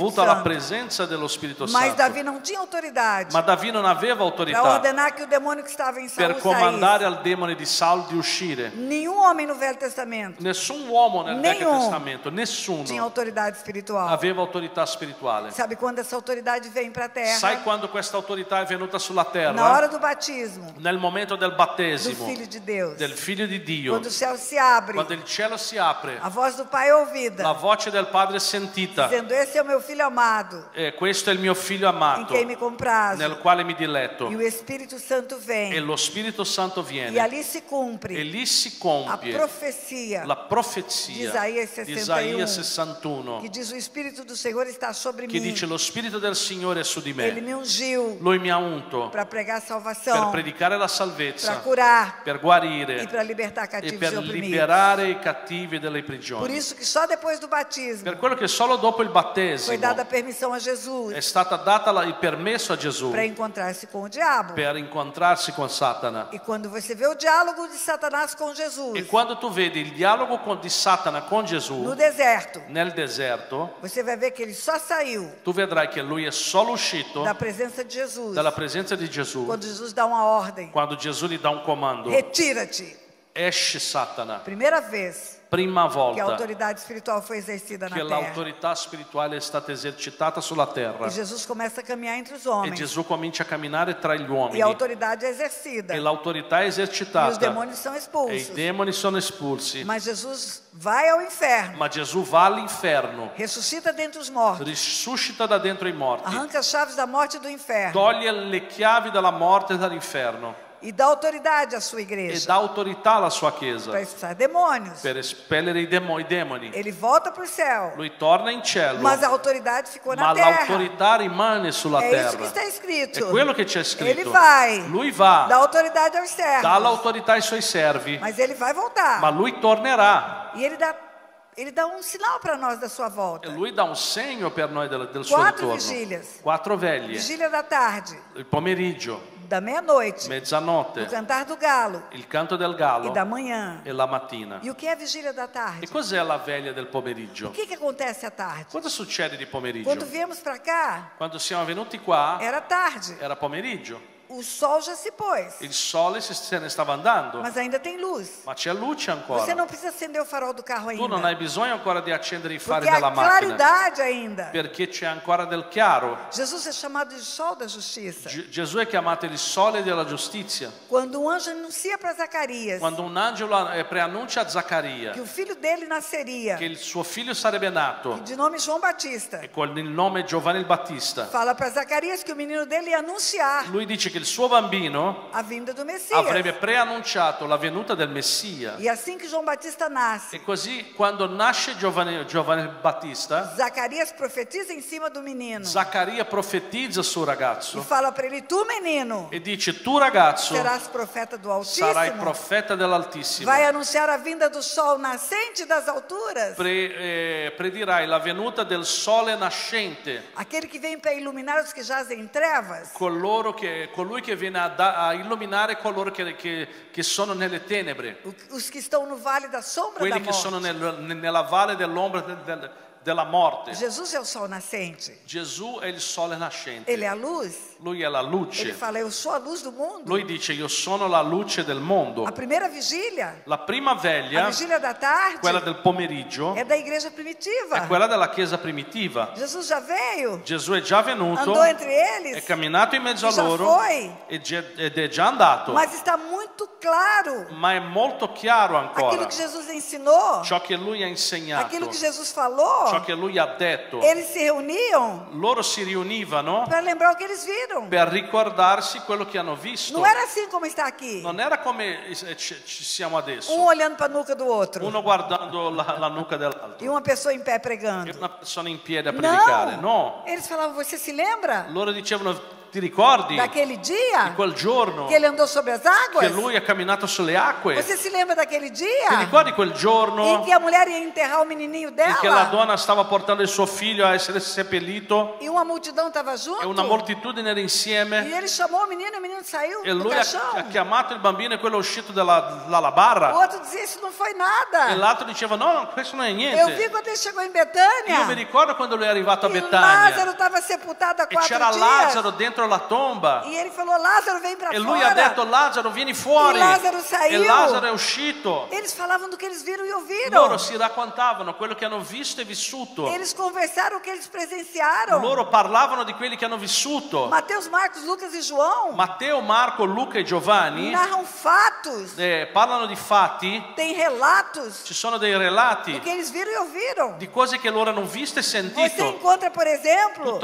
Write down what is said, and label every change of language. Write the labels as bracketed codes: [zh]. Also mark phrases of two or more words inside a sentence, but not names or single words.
[it] dovuto alla [pt] Santo. [it] presenza dello Spirito [pt] Mas Davi [it] Santo. [pt] não tinha autoridade [it] Ma Davide non aveva [pt] para [it] autorità [pt] ordenar que o demônio que estava em Saul [it] per comandare [pt] saísse. [it] al demone di Saul di uscire. [pt] Nenhum homem no Velho Testamento [it] Nessun uomo nel Vecchio [pt] Nenhum [it] Testamento, [pt] tinha [it] nessuno [pt] autoridade espiritual. [it] aveva autorità spirituale. [pt] Sabe quando essa autoridade vem para a terra? [it] Sai quando questa autorità è venuta sulla [pt] Na [it] terra? [pt] hora do batismo [it] Nel momento del [pt] do [it] battesimo [pt] Filho de Deus. [it] del Figlio di Dio, [pt] Quando o céu se abre, [it] quando il cielo si apre, [pt] a voz do Pai é ouvida, [it] la voce del Padre è sentita. [pt] dizendo: esse é o meu filho amado, [it] Questo è il mio figlio [pt] em [it] amato, [pt] quem me comprazo. [it] nel quale mi diletto. [pt] E o Espírito Santo [it] E [pt] vem. [it] lo Spirito Santo [pt] E [it] viene [pt] ali se [it] e [pt] cumpre [it] lì si [pt] a [it] compie [pt] profecia [it] la [pt] de [it] profezia [pt] Isaías [it] di [pt] 61, [it] Isaia 61 [pt] que diz: o Espírito do Senhor está sobre [it] che [pt] mim. [it] dice: lo Spirito del Signore è su di [pt] Ele [it] me, [pt] me ungiu [it] Lui mi ha unto [pt] para pregar [it] per [pt] salvação, [it] predicare la [pt] para [it] salvezza, [pt] curar [it] per [pt] e [it] guarire [pt] para libertar [it] e [pt] cativos e [it] per [pt] oprimidos. [it] liberare i cattivi dalle [pt] Por [it] prigioni. [pt] isso que só depois do batismo [it] Per quello che solo dopo il [pt] foi [it] battesimo [pt] dada a permissão a [it] è [pt] Jesus [it] stata data il permesso a Gesù [pt] para encontrar-se com o diabo. [it] per incontrarsi con Satana. [pt] E quando você vê o diálogo de Satanás com Jesus [it] E quando tu vedi il dialogo di Satana con Gesù [pt] no deserto, [it] nel deserto, [pt] você vai ver que ele só saiu [it] tu vedrai che lui è solo uscito [pt] da presença de Jesus [it] dalla presenza di Gesù [pt] quando Jesus dá uma ordem: [it] quando Gesù gli dà un comando. [pt] retira-te. [it] Esce Satana. [pt] Primeira vez [it] Prima [pt] que a [it] volta [pt] autoridade espiritual foi exercida na [it] che [pt] terra. [it] l'autorità spirituale è stata esercitata sulla terra. [pt] E Jesus começa a caminhar entre os [it] E [pt] homens. [it] Gesù comincia a camminare tra gli uomini. [pt] E a autoridade é exercida. [it] E l'autorità è [pt] E os [it] esercitata. [pt] demônios são [it] E i [pt] expulsos. [it] demoni sono espulsi. [pt] Mas Jesus vai ao inferno, [it] Ma Gesù va all'inferno, [pt] ressuscita dentre os mortos, [it] risuscita da dentro i morti, [pt] arranca as chaves da morte e do inferno [it] toglie le chiavi dalla morte e dall'inferno [pt] e dá autoridade à sua [it] e [pt] igreja [it] dà autorità alla sua chiesa [pt] para expulsar demônios. [it] per espellere i demoni. [pt] Ele volta para o céu, [it] Lui torna in cielo, [pt] mas a autoridade ficou na [it] ma [pt] terra. [it] l'autorità rimane sulla [pt] É isso que [it] terra. [pt] está escrito. [it] È quello che c'è [pt] Ele [it] scritto. [pt] vai, [it] Lui [pt] dá [it] va, [pt] autoridade aos [it] dà [pt] servos, [it] l'autorità ai suoi servi, [pt] mas ele vai voltar. [it] ma lui tornerà. [pt] E ele dá um sinal para nós da sua volta. [it] E lui dà un segno per noi del suo [pt] 4 [it] ritorno. [pt] vigílias. [it] 4 veglie, [pt] Vigília da tarde, [it] il pomeriggio, [pt] da meia-noite, o [it] mezzanotte, [pt] cantar do galo [it] il canto del [pt] e [it] gallo [pt] da manhã. [it] e la mattina. [pt] E o que é a vigília da [it] E [pt] tarde? [it] cos'è la veglia del pomeriggio? [pt] O que acontece à tarde? [it] Cosa succede di pomeriggio? [pt] Quando viemos para cá, [it] Quando siamo venuti qua [pt] era tarde. [it] era pomeriggio. [pt] O sol já se pôs, [it] il sole se ne stava andando, [pt] mas ainda tem luz. [it] ma c'è luce [pt] Você [it] ancora. [pt] não precisa acender o farol do carro [it] Tu non [pt] ainda, [it] hai bisogno ancora di accendere i fari [pt] porque [it] della [pt] há [it] macchina, [pt] claridade ainda. [it] perché c'è ancora del chiaro. [pt] Jesus é chamado de sol da justiça. [it] Gesù è chiamato il sole della giustizia. [pt] Quando um anjo anuncia para Zacarias [it] Quando un angelo preannuncia a [pt] que [it] Zaccaria [pt] o filho dele nasceria, [it] che il suo figlio sarebbe nato [pt] de nome João Batista, [it] e con il nome Giovanni il Battista, [pt] fala para Zacarias que o menino dele ia anunciar [it] lui dice che il suo bambino [pt] a vinda do Messias. [it] avrebbe preannunciato la venuta del Messia. [pt] E assim que João Batista nasce, [it] E così quando nasce Giovanni il Battista, [pt] Zacarias profetiza em cima do menino [it] Zaccaria profetizza sul [pt] e [it] ragazzo [pt] fala para ele: tu, menino, [it] e dice: tu ragazzo [pt] serás profeta do [it] sarai [pt] Altíssimo, [it] profeta dell'Altissimo, [pt] vai anunciar a vinda do sol nascente das alturas, [it] predirai la venuta del sole nascente, [pt] aquele que vem para iluminar os que jazem em trevas, [it] colui che viene a illuminare coloro che sono nelle tenebre, [pt] os que estão no vale da sombra [it] quelli [pt] da [it] che sono [pt] morte. [it] nella valle dell'ombra della morte. [pt] Jesus é o sol nascente, [it] Gesù è il sole nascente, [pt] ele é a luz. [it] lui è la [pt] Ele [it] luce. [pt] fala: eu sou a luz do mundo. [it] Lui dice: io sono la luce del mondo. [pt] A primeira vigília, [it] La prima [pt] a [it] veglia, [pt] vigília da tarde, [it] quella del pomeriggio, [pt] é da igreja primitiva. [it] è quella della chiesa primitiva. [pt] Jesus já veio, [it] Gesù è già venuto, [pt] andou entre [it] è [pt] eles, [it] camminato in mezzo a [pt] já [it] loro [pt] foi, [it] ed è già andato, [pt] mas está muito claro [it] ma è molto chiaro [pt] aquilo [it] ancora [pt] que Jesus ensinou, [it] ciò che lui ha [pt] aquilo [it] insegnato, [pt] que Jesus [it] ciò [pt] falou. [it] che lui ha detto. [pt] Eles se reuniam [it] Loro si riunivano [pt] para lembrar o que eles viram. [it] per ricordarsi quello che hanno visto. [pt] Não era assim como está aqui, [it] Non era come ci siamo adesso, [pt] olhando para a nuca do outro [it] uno guardando la nuca dell'altro [pt] e uma pessoa em pé [it] e [pt] pregando. [it] una persona in piedi a predicare. [pt] Não, [it] No, [pt] eles falavam: você se lembra [it] loro dicevano: ti ricordi [pt] daquele [it] di [pt] dia [it] quel giorno [pt] que ele andou sobre as águas? [it] che lui ha camminato sulle acque? [pt] Você se lembra daquele [it] Ti [pt] dia [it] ricordi quel [pt] em [it] giorno [pt] que a mulher ia enterrar o menininho [it] in che la [pt] dela [it] donna stava portando il suo figlio a essere seppellito [pt] e uma multidão estava [it] e [pt] junto? [it] una moltitudine era [pt] E [it] insieme [pt] ele chamou o menino saiu [it] e [pt] do [it] lui [pt] caixão. [it] ha chiamato il bambino e quello è uscito dalla [pt] O [it] barra [pt] outro dizia: isso não foi [it] e [pt] nada. [it] l'altro diceva: no, questo non è [pt] Eu vi [it] niente. [pt] quando ele chegou em [it] Io mi [pt] Betânia [it] ricordo quando lui è arrivato a [pt] e Lázaro [it] Betania [pt] estava sepultado há [it] e [pt] 4 [it] c'era [pt] dias. [it] Lazzaro dentro la tomba [pt] E ele falou: Lázaro, vem para [it] e lui ha fora. detto: Lazzaro, vieni fuori. E Lazzaro [pt] E saiu. [it] Lazzaro è uscito. [pt] Eles falavam do que eles viram e ouviram. [it] Loro si raccontavano quello che hanno visto e vissuto. [pt] Eles conversaram o que eles presenciaram. [it] Loro parlavano di quelli che hanno vissuto. [pt] Mateus, Marcos, Lucas e João [it] Matteo, Marco, Luca e Giovanni [pt] narram fatos, [it] parlano di fatti, [pt] têm relatos [it] ci sono dei [pt] do [it] relati [pt] que eles viram e ouviram. [it] di cose che loro hanno visto e [pt] Você [it] sentito. [pt] encontra, por [it] Tu [pt] exemplo,